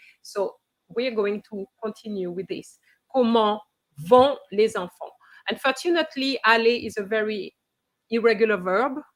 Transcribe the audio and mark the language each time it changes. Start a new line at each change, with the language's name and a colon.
English: So we're going to continue with this.
French: Comment vont les enfants?
English: Unfortunately, aller is a very irregular verb.